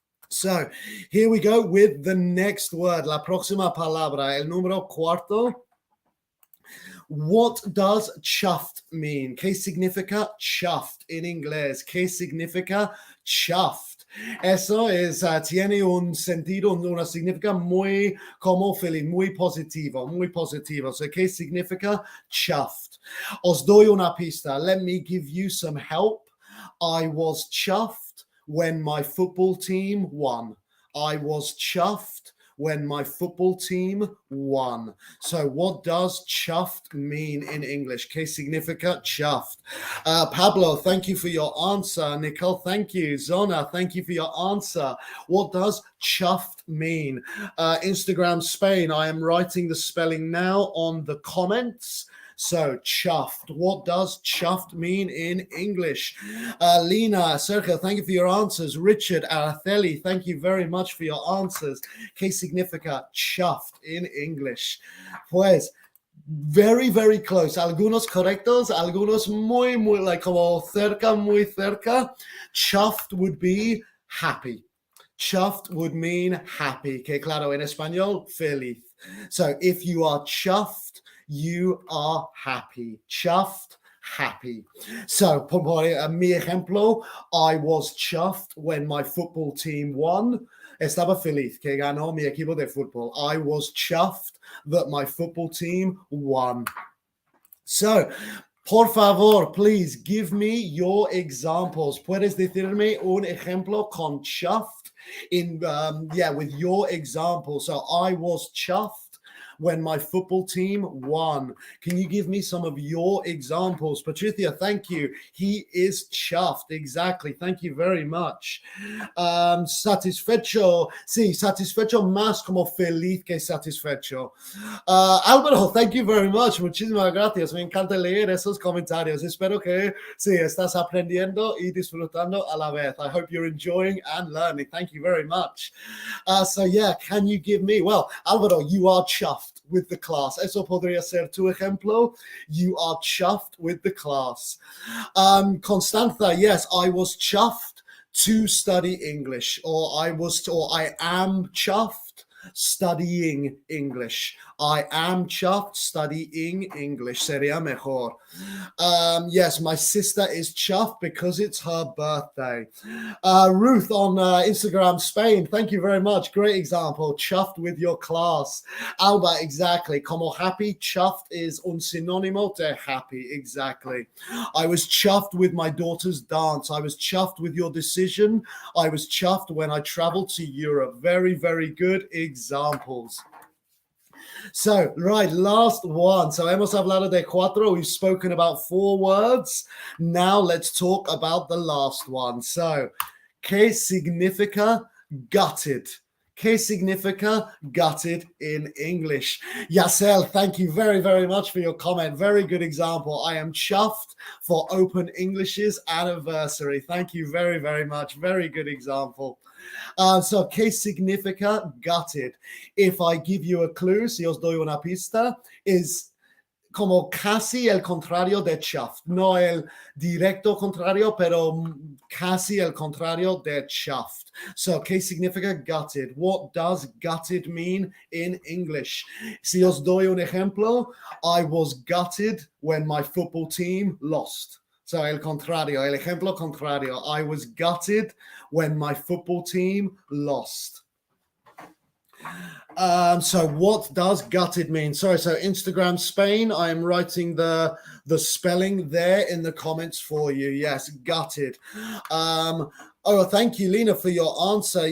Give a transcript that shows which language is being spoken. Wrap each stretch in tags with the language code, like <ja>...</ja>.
<en>So here we go with the next word.</en> <es>La próxima palabra, el número cuarto.</es> <en>What does chuffed mean?</en> <es>¿Qué significa chuffed en inglés? ¿Qué significa chuffed? Eso es, tiene un sentido, una significa muy como feliz, muy positivo. So, ¿qué significa chuffed? Os doy una pista.</es> <en>Let me give you some help. I was chuffed when my football team won. I was chuffed when my football team won. So what does chuffed mean in English?</en> <es>¿Qué significa chuffed?</es> <en>Pablo, thank you for your answer. Nicole, thank you. Zona, thank you for your answer. What does chuffed mean? Instagram Spain, I am writing the spelling now on the comments. So, chuffed. What does chuffed mean in English? Lina, Sergio, thank you for your answers. Richard, Araceli, thank you very much for your answers.</en> <es>¿Qué significa</es> <en>chuffed in English? Pues, very close.</en> <es>Algunos correctos, algunos muy, like, como cerca, muy cerca.</es> <en>Chuffed would be happy. Chuffed would mean happy.</en> <es>Que claro, en español, feliz.</es> <en>So, if you are chuffed, you are happy. Chuffed, happy. So,</en> <es>por mi ejemplo,</es> <en>I was chuffed when my football team won.</en> <es>Estaba feliz que ganó mi equipo de fútbol.</es> <en>I was chuffed that my football team won. So,</en> <es>por favor,</es> <en>please give me your examples.</en> <es>Puedes decirme un ejemplo con</es> <en>chuffed with your example. So, I was chuffed when my football team won. Can you give me some of your examples? Patricia, thank you. He is chuffed. Exactly. Thank you very much. Satisfecho.</en> <es>Sí, satisfecho más como feliz que satisfecho.</es> <en>Álvaro, thank you very much.</en> <es>Muchísimas gracias. Me encanta leer esos comentarios. Espero que sí, estás aprendiendo y disfrutando a la vez.</es> <en>I hope you're enjoying and learning. Thank you very much. So yeah, can you give me, well, Álvaro, you are chuffed with the class.</en> <es>Eso podría ser tu ejemplo.</es> <en>You are chuffed with the class. Constanza, yes, I was chuffed to study English, or I am chuffed studying English. I am chuffed studying English.</en> <es>Sería mejor.</es> <en>Yes, my sister is chuffed because it's her birthday. Ruth on Instagram Spain, thank you very much. Great example. Chuffed with your class. Alba, exactly. Como happy, chuffed is</en> <es>un sinónimo de</es> <en>happy. Exactly. I was chuffed with my daughter's dance. I was chuffed with your decision. I was chuffed when I traveled to Europe. Very, very good examples. So, right, last one.</en> <es>So, hemos hablado de cuatro.</es> <en>We've spoken about 4 words. Now, let's talk about the last one.</en> <es>So, ¿qué significa gutted? ¿Qué significa gutted</es> <en>in English? Yasel, thank you very, very much for your comment. Very good example. I am chuffed for Open English's anniversary. Thank you very, very much. Very good example.</en> <es>So, ¿qué significa gutted?</es> <en>If I give you a clue,</en> <es>si os doy una pista, is como casi el contrario de chuffed. No el directo contrario, pero casi el contrario de chuffed. So, ¿qué significa gutted?</es> <en>What does gutted mean in English?</en> <es>Si os doy un ejemplo,</es> <en>I was gutted when my football team lost.</en> <es>So, el contrario, el ejemplo contrario.</es> <en>I was gutted when my football team lost. So what does gutted mean? Sorry, so Instagram Spain, I am writing the spelling there in the comments for you. Yes, gutted. Oh, thank you, Lena, for your answer.</en>